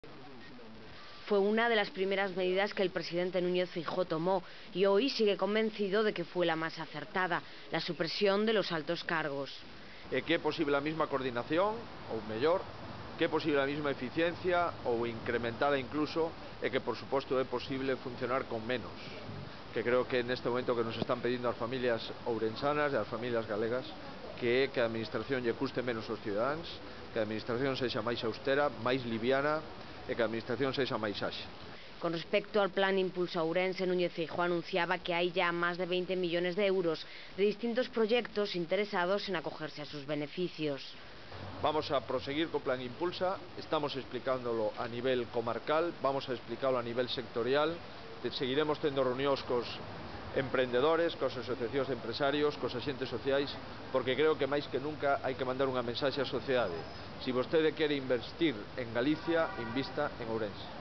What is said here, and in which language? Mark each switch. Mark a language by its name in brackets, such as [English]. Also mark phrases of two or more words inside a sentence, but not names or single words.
[Spanish] Fue una de las primeras medidas que el presidente Núñez Feijóo tomó y hoy sigue convencido de que fue la más acertada, la supresión de los altos cargos. [Galician] Que é posible a mesma coordinación, ou mellor, que é posible a mesma eficiencia ou incrementada incluso, e que por suposto é posible funcionar con menos, que creo que neste momento que nos están pedindo as familias ourensanas e as familias galegas, que é que a administración lle custe menos aos cidadáns, que a administración sexa máis austera, máis liviana e que a administración sexa máis áxil. [Spanish] Con respecto al plan Impulsa Ourense, Núñez Feijóo anunciaba que hay ya más de 20 millones de euros de distintos proyectos interesados en acogerse a sus beneficios. [Galician] Vamos a proseguir co plan Impulsa, [Spanish] estamos explicándolo a nivel comarcal, vamos a explicarlo a nivel sectorial, [Galician] seguiremos tendo reunións cos emprendedores, cos asociacións de empresarios, cos axentes sociais, porque creo que máis que nunca hai que mandar unha mensaxe á sociedade. Se vostede quere investir en Galicia, invista en Ourense.